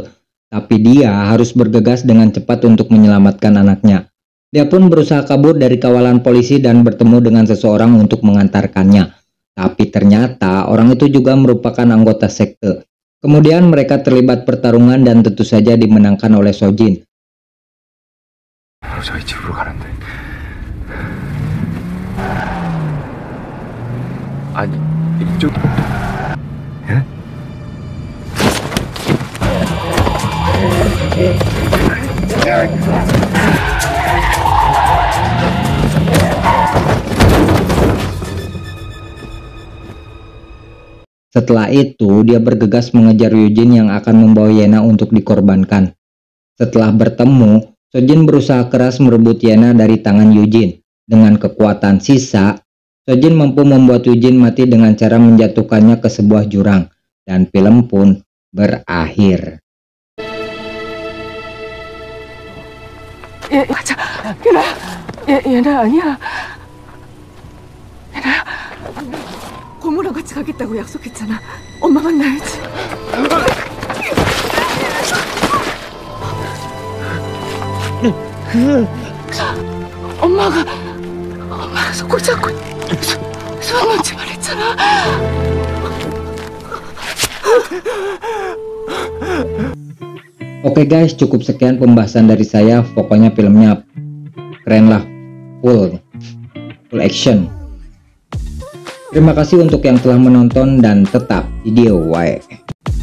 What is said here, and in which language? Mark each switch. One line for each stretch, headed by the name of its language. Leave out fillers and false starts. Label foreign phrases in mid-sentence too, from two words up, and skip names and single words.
Indonesian: Tapi dia harus bergegas dengan cepat untuk menyelamatkan anaknya. Dia pun berusaha kabur dari kawalan polisi dan bertemu dengan seseorang untuk mengantarkannya. Tapi ternyata orang itu juga merupakan anggota sekte. Kemudian mereka terlibat pertarungan dan tentu saja dimenangkan oleh Sojin.
Korean: 바로 저희 집으로 가는데. 아니, 이쪽. 예?
Indonesian: Setelah itu, dia bergegas mengejar Yujin yang akan membawa Yena untuk dikorbankan. Setelah bertemu, Sojin berusaha keras merebut Yena dari tangan Yujin. Dengan kekuatan sisa, Sojin mampu membuat Yujin mati dengan cara menjatuhkannya ke sebuah jurang. Dan film pun berakhir.
Korean: 가자. 얘나 아니야. 얘나야. 고모랑 같이 가겠다고 약속했잖아. 엄마 만나야지. 엄마가 손 잡고 손 놓지 말했잖아.
Indonesian: Oke guys, cukup sekian pembahasan dari saya. Pokoknya filmnya keren lah,
English: full action.
Indonesian: Terima kasih untuk yang telah menonton dan tetap video wae.